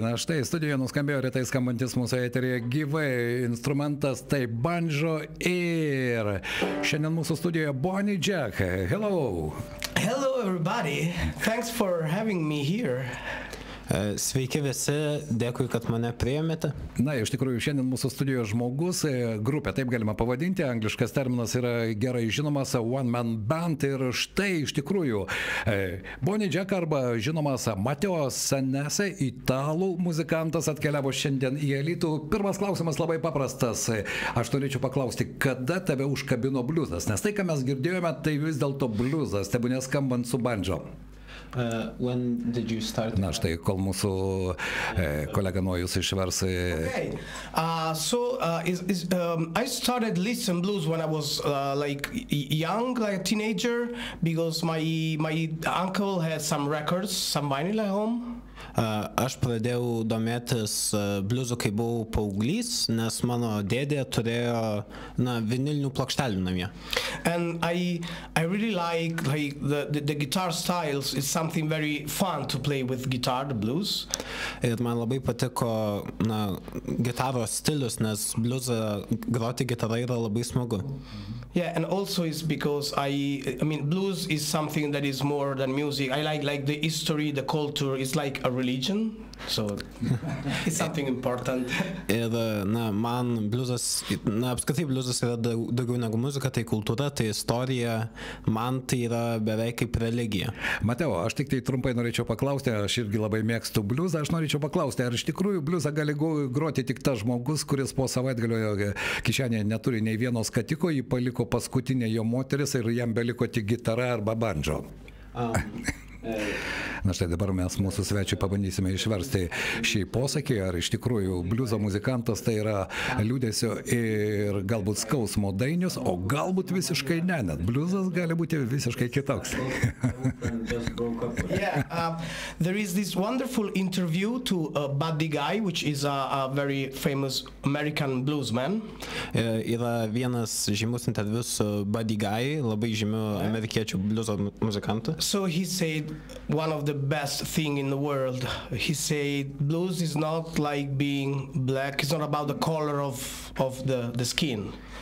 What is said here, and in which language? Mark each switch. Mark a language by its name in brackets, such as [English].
[Lithuanian] Na štai, studijoje nuskambėjo retai skambantis mūsų eteryje gyvai instrumentas, tai banjo ir šiandien mūsų studijoje Bonny Jack. [English] Hello. Hello everybody. Thanks for having me here. [Lithuanian] Sveiki visi, dėkui, kad mane priėmėte. Na, iš tikrųjų, šiandien mūsų studijoje žmogus, grupė, taip galima pavadinti, angliškas terminas yra gerai žinomas, [English] one man band, [Lithuanian] ir štai iš tikrųjų Bonny Jack arba žinomas Matteo Senese, italų muzikantas, atkeliavo šiandien į Alytų. Pirmas klausimas labai paprastas. Aš norėčiau paklausti, kada tave užkabino bliuzas? Nes tai, ką mes girdėjome, tai vis dėlto bliuzas, tebūnė skambant su banjo. [English] When did you start? [Lithuanian] Na štai, kol mūsų kolega Nojus išvers. [English] Okay. I started listening blues when I was like young, like a teenager, because my uncle had some records, some vinyl at home. [Lithuanian] Aš pradėjau domėtis bliuzu, kai buvau paauglys, nes mano dėdė turėjo vinilinių plokštelių namie. [English] And I really like the guitar styles. It's something very fun to play with guitar, the blues. [Lithuanian] Ir man labai patiko gitaros stilius, nes bliuzą groti gitarą yra labai smagu. [English] Yeah, and also it's because I mean blues is something that is more than music. I like the history, the culture. It's like a religion, so it's something important. [Lithuanian] Ir man bliuzas, apskritai bliuzas yra daugiau negu muzika, tai kultūra, tai istorija, man tai yra beveik kaip religija. Mateo, aš tik tai trumpai norėčiau paklausti, aš irgi labai mėgstu bliuzą, aš norėčiau paklausti, ar iš tikrųjų bliuzą gali groti tik tas žmogus, kuris po savaitgalio kišenėje neturi nei vieno skatiko, jį paliko paskutinė jo moteris ir jam beliko tik gitara arba bandžo. Na štai dabar mes mūsų svečiui pabandysime išversti šį posakį, ar iš tikrųjų bliuzo muzikantas tai yra liūdesio ir galbūt skausmo dainius, o galbūt visiškai ne, net bliuzas gali būti visiškai kitoks. [English] Yeah, there is this wonderful interview to Bonny Jack, which is a very famous American bluesman. [Lithuanian] Yra vienas žymus interviu su Bonny Jack, labai žymiu amerikiečių bliuzo muzikantu. [English] So he said one of the best thing in the world. He said blues is not like being black. It's not about the color of the skin.